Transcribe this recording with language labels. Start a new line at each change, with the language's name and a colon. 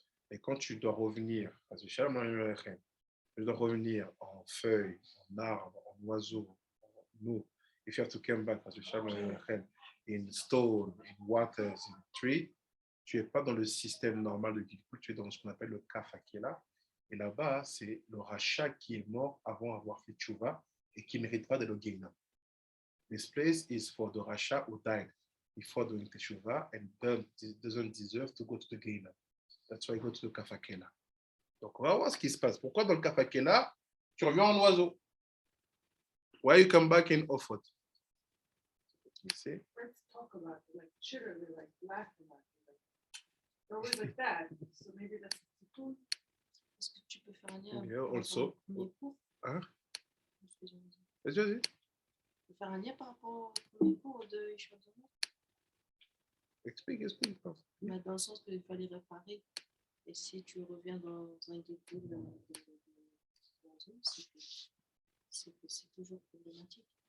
French: Et quand tu dois revenir, tu dois revenir en feuille, en arbre, en oiseau, en nous.
English: If you have to come back, in stone, in waters, in tree,
French: tu n'es pas dans le système normal de Gilgul, tu es dans ce qu'on appelle le Kafakela. Et là-bas, c'est le rachat qui est mort avant d'avoir fait Tchouva et qui ne mérite pas de le Gehinam.
English: This place is for the Rasha who died before doing Teshuvah and doesn't deserve to go to the Gehinam. That's why I go to the Kafakela.
French: Donc, on va voir ce qui se passe. Pourquoi dans le Kafakela, tu reviens en oiseau?
English: Why you come back in Ofot? Let's talk about it. Like children, they like laugh about it. Like, they're always like that. So maybe that's cool.
French: Est-ce que tu peux faire un lien
English: Yeah, also.
French: Hein? Vas-y. Tu peux faire un lien par rapport au premier cours de Yeshua? Explique. Mais dans le sens qu'il fallait réparer. Et si tu reviens dans un guilgul de l'oiseau, c'est toujours problématique.